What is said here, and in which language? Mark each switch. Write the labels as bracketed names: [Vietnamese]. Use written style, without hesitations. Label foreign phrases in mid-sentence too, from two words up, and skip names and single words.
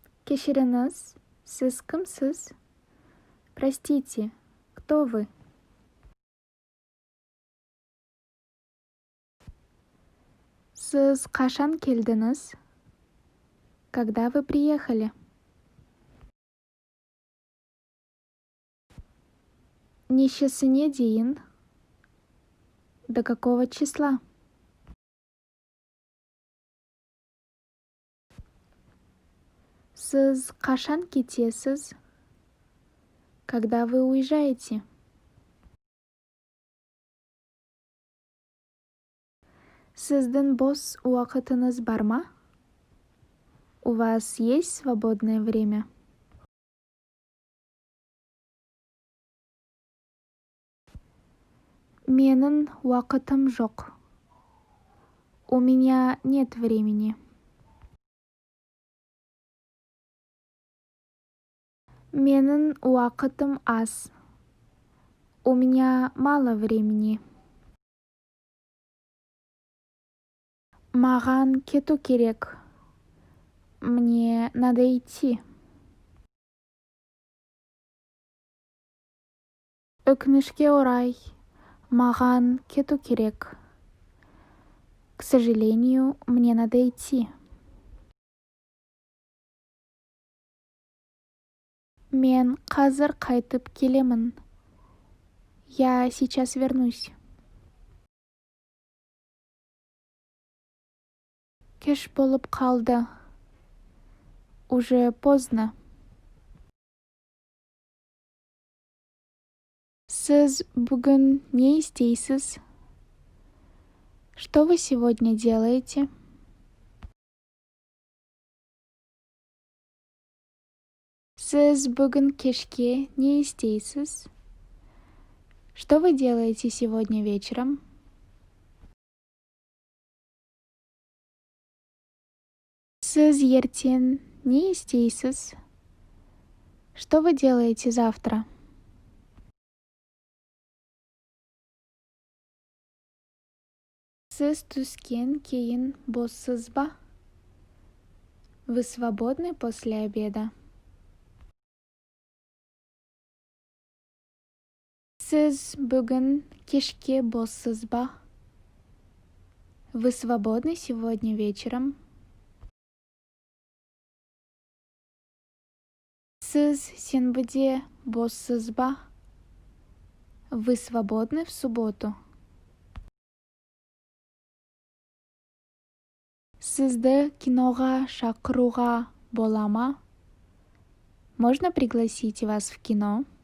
[Kazakh] Кешіріңіз, сіз кімсіз? [Russian] Простите, кто вы? [Kazakh] Сіз қашан келдіңіз? [Russian] Когда вы приехали? [Kazakh] Нешесіне дейін? [Russian] До какого числа? [Kazakh] Сіз қашан кетесіз? [Russian] Когда вы уезжаете? [Kazakh] Сіздің бос уақытыңыз бар ма? [Russian] У вас есть свободное время? [Kazakh] Менің уақытым жоқ. [Russian] У меня нет времени. [Kazakh] Менің уақытым аз. [Russian] У меня мало времени. [Kazakh] Маған кету керек. [Russian] Мне надо идти. [Kazakh] Өкінішке орай, маған кету керек. [Russian] К сожалению, мне надо идти. [Kazakh] Мен қазір қайтып келемін. [Russian] Я сейчас вернусь. [Kazakh] Кеш болып қалды. [Russian] Уже поздно. [Kazakh] Сіз бүгін не істейсіз? [Russian] Что вы сегодня делаете? [Kazakh] Сіз бүгін кешке не істейсіз? [Russian] Что вы делаете сегодня вечером? [Kazakh] Сіз ертең не істейсіз? [Russian] Что вы делаете завтра? [Kazakh] Сіз түстен кейін боссыз ба? [Russian] Вы свободны после обеда? [Kazakh] Сіз бүгін кешке боссыз ба? [Russian] Вы свободны сегодня вечером? [Kazakh] Сіз сенбіде боссыз ба? [Russian] Вы свободны в субботу? [Kazakh] Сізді киноға шақыруға бола ма? [Russian] Можно пригласить вас в кино?